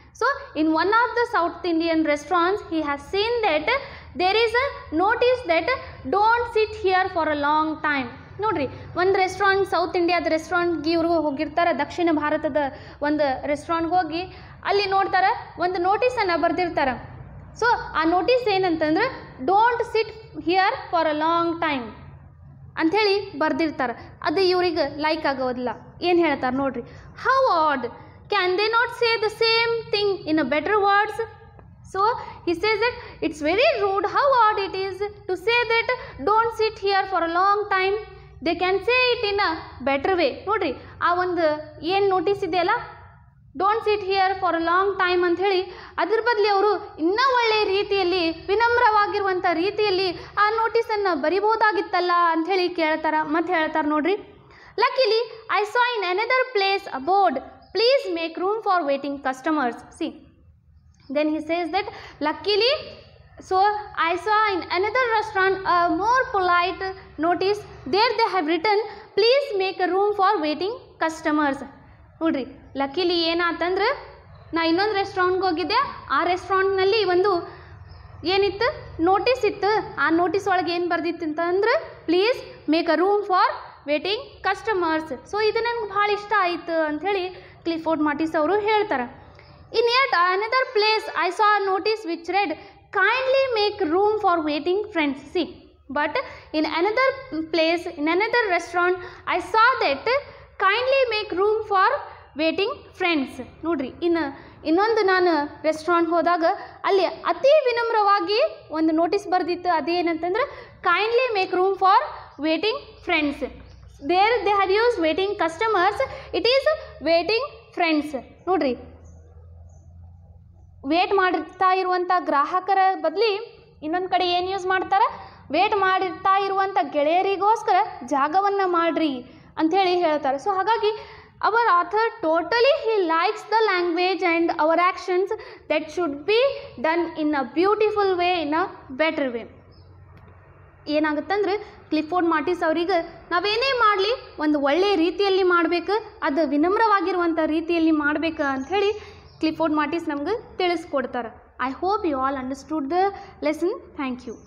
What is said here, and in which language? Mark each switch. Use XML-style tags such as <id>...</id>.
<en>So in one of the South Indian restaurants he has seen that there is a notice that don't sit here for a long time.</en> <kn>ನೋಡ್ರಿ, ಒಂದು restaurant, south ಇಂಡಿಯಾದ ರೆಸ್ಟೋರೆಂಟ್ಗೆ ಇವರು ಹೋಗಿರ್ತಾರೆ, ದಕ್ಷಿಣ ಭಾರತದ ಒಂದು ರೆಸ್ಟೋರೆಂಟ್ಗೆ ಹೋಗಿ ಅಲ್ಲಿ ನೋಡ್ತಾರೆ, ಒಂದು ನೋಟಿಸನ್ನು ಬರೆದಿರ್ತಾರೆ. ಸೊ ಆ ನೋಟಿಸ್ ಏನಂತಂದ್ರೆ</kn> <en>don't sit here for a long time</en> <kn>ಅಂಥೇಳಿ ಬರೆದಿರ್ತಾರೆ. ಅದು ಇವ್ರಿಗೆ ಲೈಕ್ ಆಗೋದಿಲ್ಲ. ಏನು ಹೇಳ್ತಾರೆ ನೋಡ್ರಿ,</kn> <en>How odd, can they not say the same thing in a better words? So he says that it's very rude, how odd it is to say that don't sit here for a long time. They can say it in a better way.</en> <kn>ನೋಡ್ರಿ, ಆ ಒಂದು ಏನು notice ಇದೆಯಲ್ಲ,</kn> <en>don't sit here for a long time</en> <kn>ಅಂಥೇಳಿ, ಅದ್ರ ಬದಲಿ ಅವರು ಇನ್ನೂ ಒಳ್ಳೆಯ ರೀತಿಯಲ್ಲಿ, ವಿನಮ್ರವಾಗಿರುವಂಥ ರೀತಿಯಲ್ಲಿ ಆ ನೋಟಿಸನ್ನು ಬರಿಬೋದಾಗಿತ್ತಲ್ಲ ಅಂಥೇಳಿ ಕೇಳ್ತಾರೆ. ಮತ್ತು ಹೇಳ್ತಾರೆ ನೋಡ್ರಿ,</kn> <en>Luckily I saw in another place a board, please make room for waiting customers. See, then he says that luckily, so I saw in another restaurant a more polite notice, there they have written please make a room for waiting customers.</en> <kn>ನೋಡ್ರಿ, ಲಕ್ಕಿಲಿ ಏನಾತಂದ್ರೆ ನಾ ಇನ್ನೊಂದು ರೆಸ್ಟೋರೆಂಟ್ಗೆ ಹೋಗಿದ್ದೆ, ಆ ರೆಸ್ಟೋರೆಂಟ್ನಲ್ಲಿ ಒಂದು ಏನಿತ್ತು notice ಇತ್ತು. ಆ ನೋಟಿಸ್ ಒಳಗೆ ಏನು ಬರ್ದಿತ್ತು ಅಂತಂದ್ರೆ</kn> <en>Please make a room for waiting customers.</en> <kn>So ಇದು ನನಗೆ ಭಾಳ ಇಷ್ಟ ಆಯಿತು ಅಂಥೇಳಿ ಕ್ಲಿಫೋರ್ಡ್ ಮಾರ್ಟಿಸ್ ಅವರು ಹೇಳ್ತಾರೆ.</kn> <en>In yet another place I saw a notice which read kindly make room for waiting friends. See, but in another place, in another restaurant I saw that kindly make room for waiting friends.</en> <kn>ನೋಡ್ರಿ ಇನ್ನೊಂದು ನಾನು restaurant ಹೋದಾಗ ಅಲ್ಲಿ ಅತಿ ವಿನಮ್ರವಾಗಿ ಒಂದು notice ಬರೆದಿತ್ತು.</kn> <en>ಅದೇನಂತಂದ್ರೆ kindly make room for waiting friends. There they have use waiting customers, it is waiting friends.</en> <kn>ನೋಡ್ರಿ wait ಮಾಡಿರ್ತಾ ಇರುವಂಥ ಗ್ರಾಹಕರ ಬದಲಿ ಇನ್ನೊಂದು ಕಡೆ ಏನು ಯೂಸ್ ಮಾಡ್ತಾರೆ, ವೇಟ್ ಮಾಡಿರ್ತಾ ಇರುವಂಥ ಗೆಳೆಯರಿಗೋಸ್ಕರ ಜಾಗವನ್ನು ಮಾಡ್ರಿ ಅಂಥೇಳಿ ಹೇಳ್ತಾರೆ.</kn> <en>So ಹಾಗಾಗಿ our author totally he likes the language and our actions that should be done in a beautiful way, in a better way.</en> <kn>ಏನಾಗುತ್ತಂದ್ರೆ Clifford ಮಾರ್ಟಿಸ್ ಅವರಿಗೆ ನಾವೇನೇ ಮಾಡಲಿ ಒಂದು ಒಳ್ಳೆಯ ರೀತಿಯಲ್ಲಿ ಮಾಡಬೇಕು, ಅದು ವಿನಮ್ರವಾಗಿರುವಂಥ ರೀತಿಯಲ್ಲಿ ಮಾಡಬೇಕು ಅಂಥೇಳಿ ಕ್ಲಿಫೋರ್ಡ್ ಮಾರ್ಟಿಸ್ ನಮ್ಗೆ ತಿಳಿಸ್ಕೊಡ್ತಾರೆ.</kn> <en>I hope you all understood the lesson. Thank you.</en>